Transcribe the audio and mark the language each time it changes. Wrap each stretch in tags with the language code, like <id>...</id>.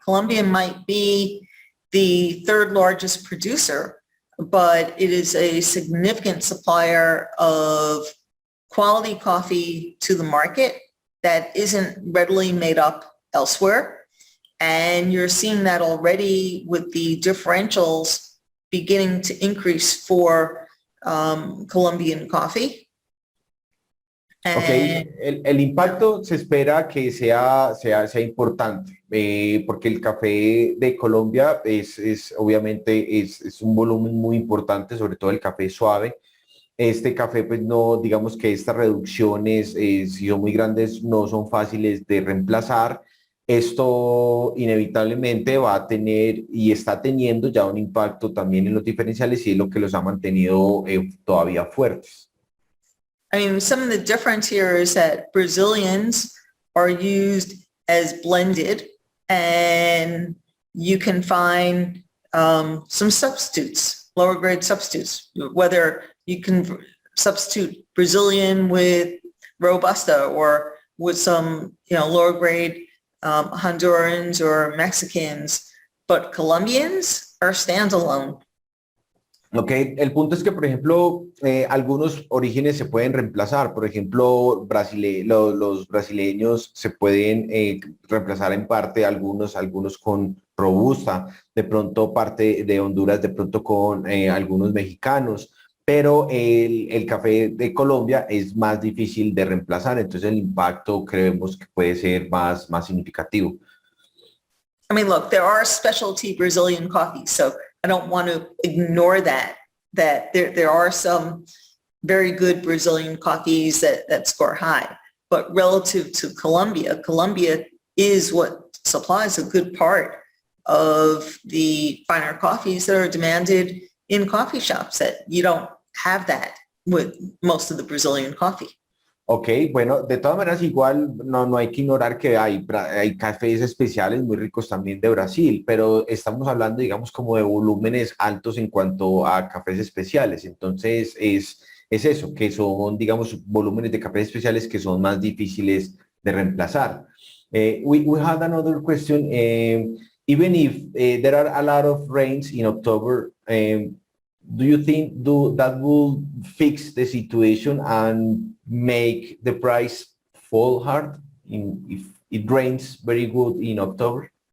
<en>Colombia might be the third largest producer, but it is a significant supplier of quality coffee to the market that isn't readily made up elsewhere. And you're seeing that already with the differentials beginning to increase for Colombian coffee. Ok, And</en> <es>el impacto se espera que sea importante, porque el café de Colombia obviamente es un volumen muy importante, sobre todo el café suave. Este café, pues no, digamos que estas reducciones, si son muy grandes, no son fáciles de reemplazar. Esto inevitablemente va a tener y está teniendo ya un impacto también en los diferenciales y es lo que los ha mantenido todavía fuertes.</es> <en>I mean, some of the difference here is that Brazilians are used as blended, and you can find some substitutes, lower grade substitutes, whether you can substitute Brazilian with Robusta or with some, lower grade Hondurans or Mexicans, but Colombians are standalone.</en> <es>Ok, el punto es que, por ejemplo, algunos orígenes se pueden reemplazar. Por ejemplo, los brasileños se pueden reemplazar en parte, algunos con Robusta, de pronto parte de Honduras, de pronto con algunos mexicanos, pero el café de Colombia es más difícil de reemplazar, entonces el impacto creemos que puede ser más significativo.</es> <en>I mean, look, there are specialty Brazilian coffees, so I don't want to ignore that there are some very good Brazilian coffees that score high. But relative to Colombia, Colombia is what supplies a good part of the finer coffees that are demanded in coffee shops, that you don't have that with most of the Brazilian coffee.</en> <es>Ok, bueno, de todas maneras igual no hay que ignorar que hay cafés especiales muy ricos también de Brasil, pero estamos hablando, digamos, como de volúmenes altos en cuanto a cafés especiales. Entonces es eso, que son, digamos, volúmenes de cafés especiales que son más difíciles de reemplazar.</es> <en>We had another question. Even if there are a lot of rains in October, do you think that will fix the situation and make the price fall hard if it rains very good in October?</en>